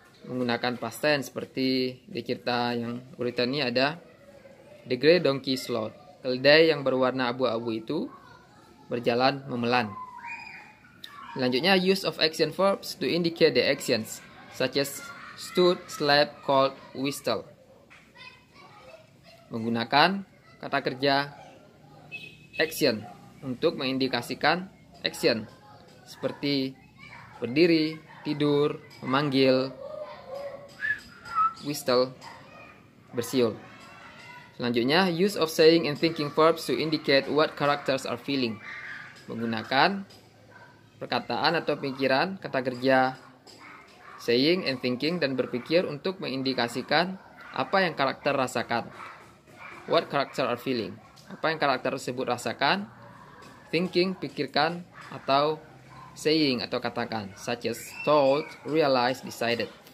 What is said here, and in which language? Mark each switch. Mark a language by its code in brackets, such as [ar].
[id] Menggunakan past tense, seperti di cerita yang berita ini ada [en] the great donkey slowed, [id] keledai yang berwarna abu-abu itu berjalan memelan. Selanjutnya, [en] use of action verbs to indicate the actions, such as stood, slept, called, whistle. [id] Menggunakan kata kerja action untuk mengindikasikan action seperti berdiri, tidur, memanggil, whistle, bersiul. Selanjutnya, [en] use of saying and thinking verbs to indicate what characters are feeling. [id] Menggunakan perkataan atau pikiran, kata kerja [en] saying and thinking [id] dan berpikir untuk mengindikasikan apa yang karakter rasakan. [en] What character are feeling. [id] Apa yang karakter tersebut rasakan. [en] Thinking, [id] pikirkan, atau [en] saying [id] atau katakan, [en] such as told, realize, decided.